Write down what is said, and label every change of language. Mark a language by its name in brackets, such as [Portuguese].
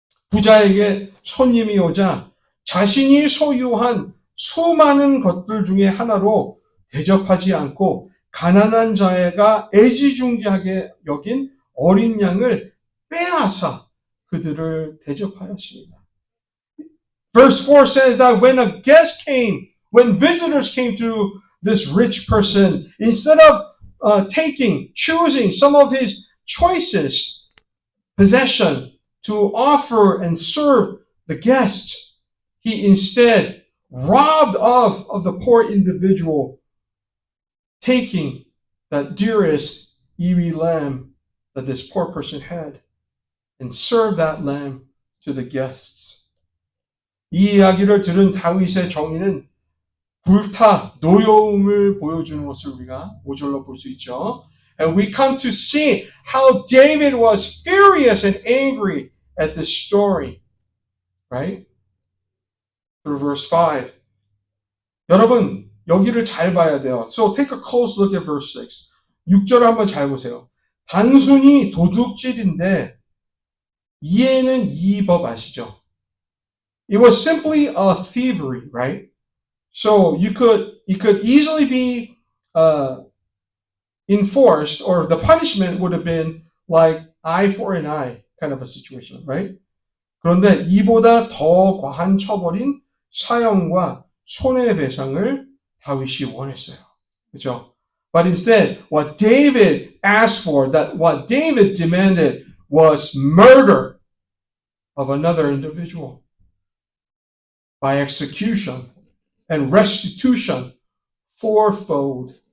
[Korean] 부자에게 손님이 오자 자신이 소유한 수많은 것들 중에 하나로 대접하지 않고 가난한 자가 애지중지하게 여긴 어린 양을 빼앗아 그들을 대접하였습니다. [English] Verse 4 says that when visitors came to this rich person, instead of choosing some of his choicest possession to offer and serve the guests, he instead robbed of the poor individual, taking that dearest ewe lamb that this poor person had and served that lamb to the guests. [Korean] 이 이야기를 들은 다윗의 정의는 불타 노여움을 보여주는 것을 우리가 5절로 볼 수 있죠. [English] And we come to see how David was furious and angry at this story. Right? Through verse 5. [Korean] 여러분, 여기를 잘 봐야 돼요. [English] So take a close look at verse 6. [Korean] 6절을 한번 잘 보세요. 단순히 도둑질인데 이해는 이 법 아시죠? [English] It was simply a thievery, right? So it could easily be enforced, or the punishment would have been like eye for an eye kind of a situation, right? [Korean] 그런데 이보다 더 과한 처벌인 사형과 손해배상을 다윗이 원했어요. 그렇죠? [English] But instead, what David asked for, what David demanded was murder of another individual by execution and restitution fourfold.